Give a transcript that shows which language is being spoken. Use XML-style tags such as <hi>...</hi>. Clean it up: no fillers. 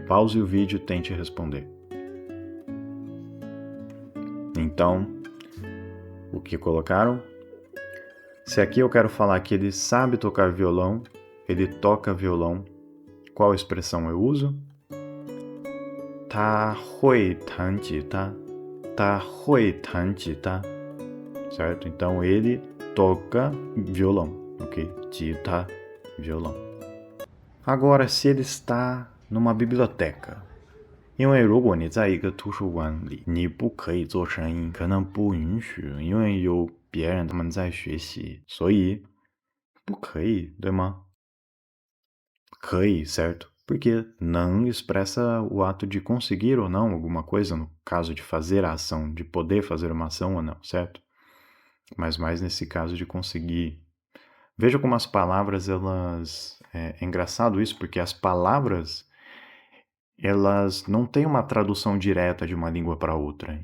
<pt>Pause o vídeo e tente responder. Então, o que colocaram? Se aqui eu quero falar que ele sabe tocar violão, ele toca violão, qual expressão eu uso?</pt> <zh>他会弹吉他, 他会弹吉他, certo?</zh> <pt>Então ele toca violão. Ok?</pt> <zh>吉他, violão.</zh> <pt>Agora, se ele está numa biblioteca,</pt> <zh>因为如果你在一个图书馆里，你不可以做声音，可能不允许，因为有别人他们在学习，所以不可以，对吗？可以, certo?</zh> <pt>Porque não expressa o ato de conseguir ou não alguma coisa, no caso de fazer a ação, de poder fazer uma ação ou não, certo? Mas mais nesse caso de conseguir. Veja como as palavras, elas... É engraçado isso, porque as palavras, elas não têm uma tradução direta de uma língua para outra.</pt>